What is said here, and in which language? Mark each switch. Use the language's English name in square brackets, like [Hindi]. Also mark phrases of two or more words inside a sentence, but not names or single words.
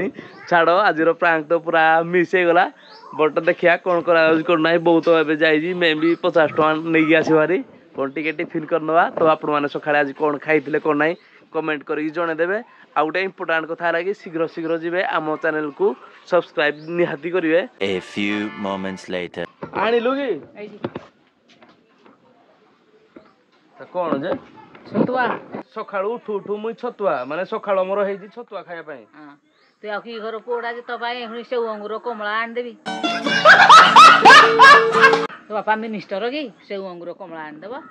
[Odia] ଛାଡ ଆଜିର ପ୍ରାଙ୍କ ତ ପୁରା ମିସ୍ ହେଇଗଲା। ବଟ ଦେଖିବା କଣ କରାଯାଉଛି କଣ ନାହିଁ। ବୋଉ ତ ଏବେ ଯାଇଛି ମେ ବି 50 ଟଙ୍କା ନେଇକି ଆସିବାରି କଣ ଟିକେ ଟିଫିନ କରିନେବା। ତ ଆପଣ ମାନେ ସକାଳେ ଆଜି କଣ ଖାଇଥିଲେ କଣ ନାହିଁ କମେଣ୍ଟ କରିକି ଜଣେଇଦେବେ। ଆଉ ଗୋଟେ ଇମ୍ପୋର୍ଟାଣ୍ଟ କଥା ହେଲା କି ଶୀଘ୍ର ଯିବେ ଆମ ଚ୍ୟାନେଲକୁ ସବସ୍କ୍ରାଇବ ନିହାତି କରିବେ। [English] A few moments later. [Odia] ଆଣିଲୁ କି ଏଇଠି କଣ ଯେ ଛତୁଆ। ସକାଳୁ ଉଠୁ ମୁଇଁ ଛତୁଆ ମାନେ ସକାଳୁ ମୋର ହେଇଛି ଛତୁଆ ଖାଇବା ପାଇଁ। ହଁ ତୁଇ ଆଉ କି ଘର ପୁଅଟା ଯେ ତୋ ପାଇଁ ପୁଣି ସେଉ ଅଙ୍ଗୁର କମଳା ଆଣିଦେବି। ତୋ ବାପା ମିନିଷ୍ଟର କି ସେଉ ଅଙ୍ଗୁର କମଳା ଆଣିଦେବ?